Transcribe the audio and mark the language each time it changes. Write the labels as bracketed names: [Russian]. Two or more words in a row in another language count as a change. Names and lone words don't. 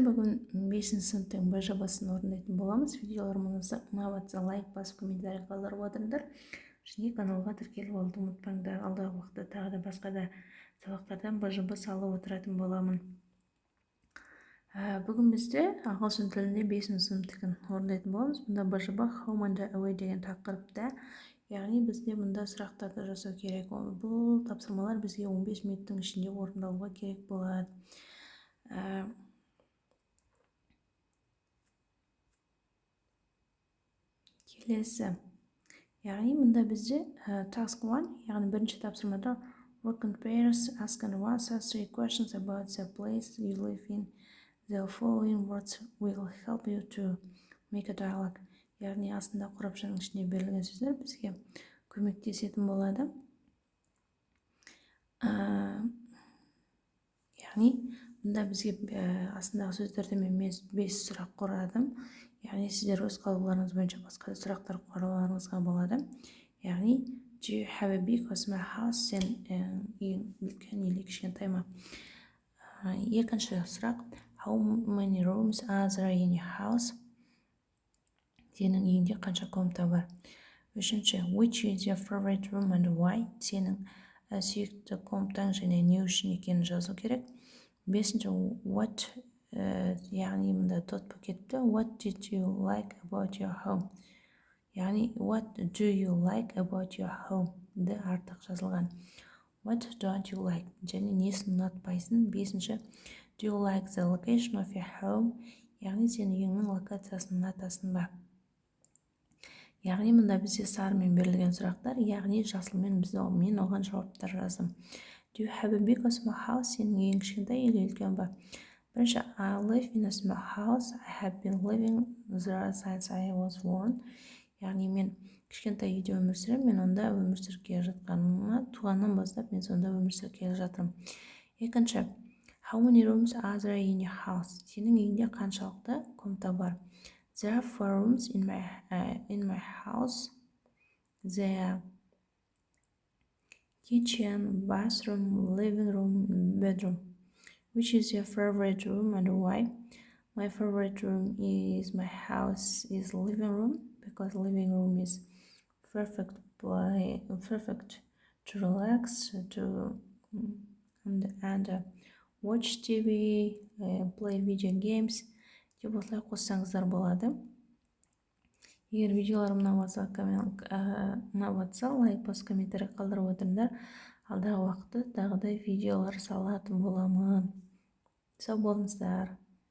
[Kazakh] Бүгін 5 сыныптың Б жобасын орындайтын боламыз. Видеоларымызды ұнаватса лайк басып, комментарий қалдырып отырыңдар. Және каналға тіркеліп алуды ұмытпаңдар. Алдағы уақытта тағы да басқа да сабақтардан Б жоба салып отыратын боламын. Бүгін бізде ағылшын тілінде 5 сыныптың орындайтын боламыз. Бұнда Б жоба [English] home and away [Kazakh] деген тақырыпта. Яғни бізде мұнда сұрақтарды жасау керек. Бұл тапсырмалар бізге 15 минуттың ішінде орындалуға керек болады. Келесі. Яғни мұнда бізде task 1, яғни бірінші тапсырмада [English] work in pairs, ask and answer 3 questions about the place you live in. [Kazakh] The following words will help you to make a dialogue. Яғни астында қорапшаның ішінде берілген сөздер бізге көмектесетін болады. Яғни мұнда бізге астындағы сөздерді мен 5 сұрақ қорадым. Яғни сіздер өз қалауларыңыз бойынша басқа сұрақтар қоюларыңызға болады. [English] Яғни do you have a big or small house? [Kazakh] Сен үлкен или кішкентай ма? Екінші сұрақ [English] how many rooms are there in your house? [Kazakh] Сенің үйіңде қанша комната бар? [English] Үшінші which is your favorite room and why? [Kazakh] Сенің сүйікті комнатаң және не үшін екенін жазу керек. [English] Бесінші what, [Kazakh] яғни мұнда дот пакетті [English] what did you like about your home? Яғни what do you like about your home? [Kazakh] Ді артық жазылған. [English] What don't you like? [Kazakh] Және несін ұнатпайсың? Бесінші [English] do you like the location of your home? [Kazakh] Яғни сен үйіңнің локациясын ұнатасың ба? Яғни мұнда бізде сарымен берілген сұрақтар, яғни жасылмен мен оған жауаптар жаздым. [English] Do you have a big or small house? [Kazakh] Сенің үйің кішкентай или үлкен ба? Бірінші, [English] I live in a small house. I have been living there since I was born. [Kazakh] Яғни мен кішкентай үйде өмір сүремін, мен онда өмір сүріп келе жатқаныма, туғаннан бастап мен сонда өмір сүріп келе жатырмын. Екінші, [English] how many rooms are there in your house? [Kazakh] Сенің үйіңде қаншалықты комната бар? [English] There are 4 rooms in my house. There are kitchen, bathroom, living room, bedroom. Which is your favorite room and why? My favorite room is my house is living room, because living room is perfect to relax, to and watch TV, play video games. [Kazakh] Деп осылай қоссаңыздар болады. Егер видеоларым ұнаватса лайк басып комментарий қалдырып отырыңдар. Алдағы уақытта тағы да видеолар салатын боламын. Сау болыңыздар.